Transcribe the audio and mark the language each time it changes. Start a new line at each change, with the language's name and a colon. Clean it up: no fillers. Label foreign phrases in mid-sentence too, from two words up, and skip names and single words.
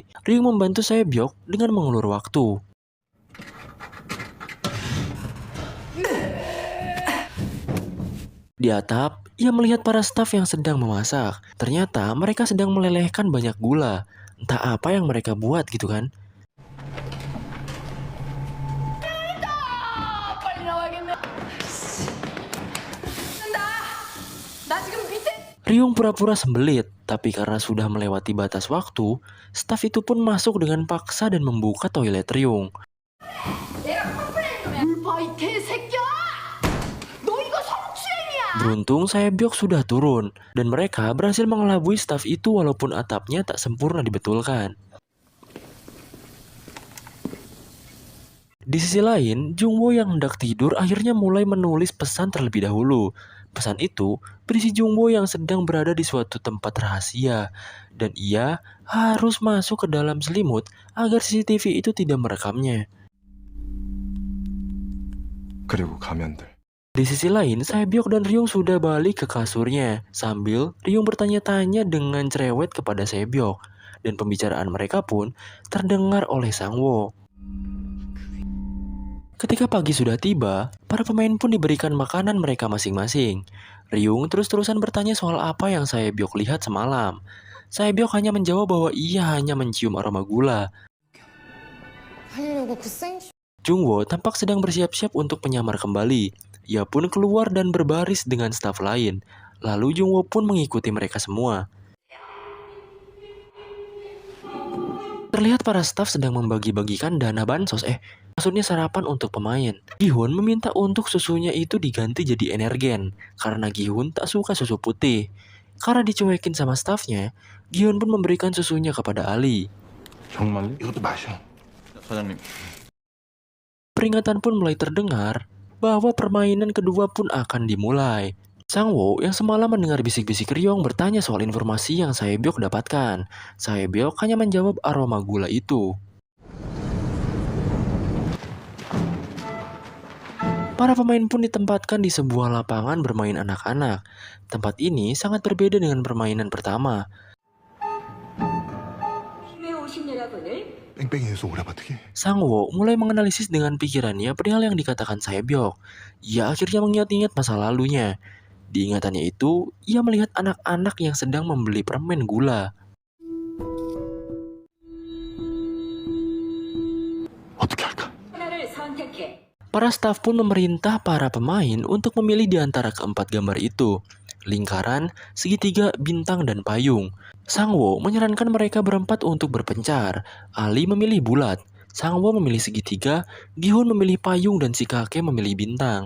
Indonesian: Ryung membantu Saebyok dengan mengulur waktu. Di atap, ia melihat para staf yang sedang memasak. Ternyata mereka sedang melelehkan banyak gula. Entah apa yang mereka buat gitu kan.
Korean: 빨리 나와야겠네 나 지금 밑에
Indonesian: Ryung pura-pura sembelit, tapi karena sudah melewati batas waktu, staf itu pun masuk dengan paksa dan membuka toilet Ryung.
Korean: 물봐 이 개새끼야 너 이거 성추행이야
Indonesian: Beruntung Saebyok sudah turun, dan mereka berhasil mengelabui staf itu walaupun atapnya tak sempurna dibetulkan. Di sisi lain, Jungwoo yang hendak tidur akhirnya mulai menulis pesan terlebih dahulu. Pesan itu berisi Jungwoo yang sedang berada di suatu tempat rahasia, dan ia harus masuk ke dalam selimut agar CCTV itu tidak merekamnya.
Korean: 그리고 가면들.
Indonesian: Di sisi lain, Saebyok dan Ryung sudah balik ke kasurnya, sambil Ryung bertanya-tanya dengan cerewet kepada Saebyok, dan pembicaraan mereka pun terdengar oleh Sangwoo. Ketika pagi sudah tiba, para pemain pun diberikan makanan mereka masing-masing. Ryung terus-terusan bertanya soal apa yang Saebyok lihat semalam. Saebyok hanya menjawab bahwa ia hanya mencium aroma gula.
Korean: 하려고 그 생...
Indonesian: Jungwoo tampak sedang bersiap-siap untuk menyamar kembali. Ia pun keluar dan berbaris dengan staf lain. Lalu Jungwoo pun mengikuti mereka semua. Terlihat para staf sedang membagi-bagikan dana bansos, maksudnya sarapan untuk pemain. Gi-hun meminta untuk susunya itu diganti jadi energen, karena Gi-hun tak suka susu putih. Karena dicuekin sama stafnya, Gi-hun pun memberikan susunya kepada Ali.
Korean: 정말요? 이것도 마셔. 사장님.
Indonesian: Peringatan pun mulai terdengar bahwa permainan kedua pun akan dimulai. Sangwoo yang semalam mendengar bisik-bisik Ryong bertanya soal informasi yang Saebyok dapatkan. Saebyok hanya menjawab aroma gula itu. Para pemain pun ditempatkan di sebuah lapangan bermain anak-anak. Tempat ini sangat berbeda dengan permainan pertama.
Korean: 뺑뺑이에서 오래버티기.
Indonesian: Sangwoo mulai menganalisis dengan pikirannya perihal yang dikatakan Saebyok. Ia akhirnya mengingat-ingat masa lalunya. Di ingatannya itu, ia melihat anak-anak yang sedang membeli permen gula.
Korean: 어떻게 할까?
Indonesian: Para staf pun memerintah para pemain untuk memilih di antara keempat gambar itu. Lingkaran, segitiga, bintang, dan payung. Sangwoo menyarankan mereka berempat untuk berpencar. Ali memilih bulat, Sangwoo memilih segitiga, Gi-hun memilih payung, dan si kakek memilih bintang.